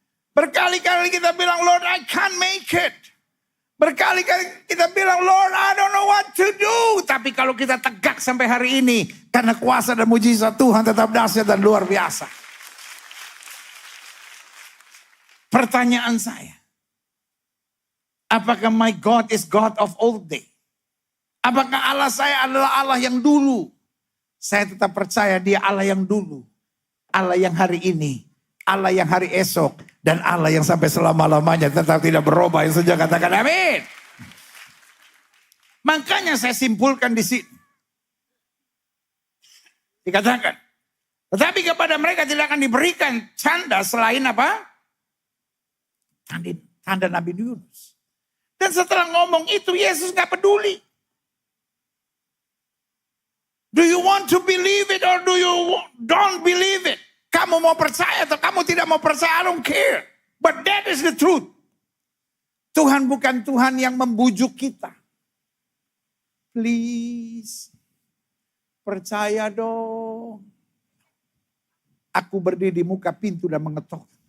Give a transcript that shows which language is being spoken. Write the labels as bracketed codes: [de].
[id] Berkali-kali kita bilang, [en] Lord, I can't make it. Berkali-kali kita bilang, Lord, I don't know what to do. [id] Tapi kalau kita tegak sampai hari ini, karena kuasa dan mujizat Tuhan tetap dahsyat dan luar biasa. Pertanyaan saya, apakah [en] my God is God of all day? [id] Apakah Allah saya adalah Allah yang dulu? Saya tetap percaya dia Allah yang dulu. Allah yang hari ini. Allah yang hari esok. Dan Allah yang sampai selama-lamanya tetap tidak berubah. Yang sejak katakan amin. Makanya saya simpulkan di sini. Dikatakan. Tetapi kepada mereka tidak akan diberikan tanda selain apa? Tanda Nabi Yunus. Dan setelah ngomong itu Yesus gak peduli. [en] Do you want to believe it or do you don't believe it? [id] Kamu mau percaya atau kamu tidak mau percaya, [en] I don't care. But that is the truth. [id] Tuhan bukan Tuhan yang membujuk kita. Please, percaya dong. Aku berdiri di muka pintu dan mengetok.